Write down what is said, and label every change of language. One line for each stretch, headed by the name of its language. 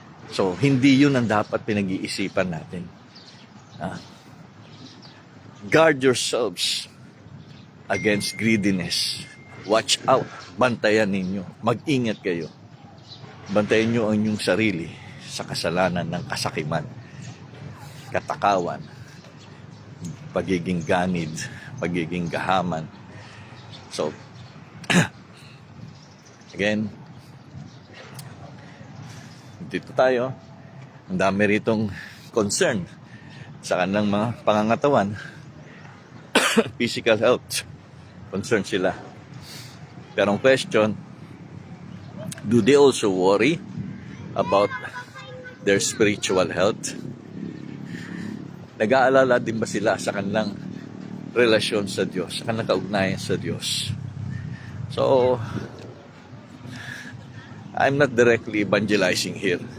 Filipino: So, hindi yun ang dapat pinag-iisipan natin.
English: Guard yourselves against greediness. Watch out.
Filipino: Bantayan ninyo. Mag-ingat kayo. Bantayan nyo ang inyong sarili sa kasalanan ng kasakiman, katakawan, pagiging ganid, pagiging gahaman. So, again, dito tayo. Ang dami ritong concern sa kanilang mga pangangatawan.
English: Physical health.
Filipino: Concern sila.
English: Pero ang question, do they also worry about their spiritual health?
Filipino: Nag-aalala din ba sila sa kanilang relasyon sa Diyos, sa kanilang kaugnayan sa Diyos?
English: So, I'm not directly evangelizing here.